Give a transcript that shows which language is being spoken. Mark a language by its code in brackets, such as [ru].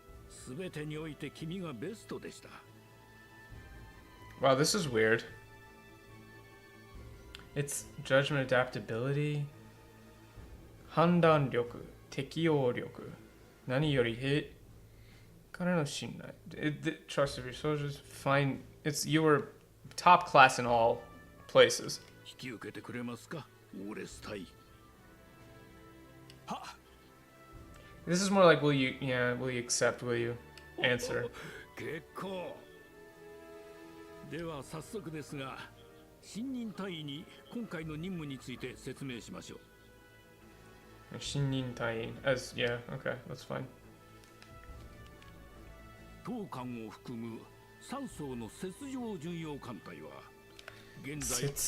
[ja] すべてにおいて君がベストでした。 [en] Wow, this is weird. It's judgment, adaptability, [ja] 判断力、適応力、何より兵からの信頼。 [en] Trust of your soldiers, fine. You were top class in all places. [ja] 引き受けてくれますか、オーレス隊。 [en] This is more like, will you accept, will you answer? [ja] 結構。では早速ですが、新任隊員に今回の任務について説明しましょう。 [en] 新任隊員 as yeah, okay, that's fine. [ja] 当艦を含む3艘の雪上巡洋艦隊は現在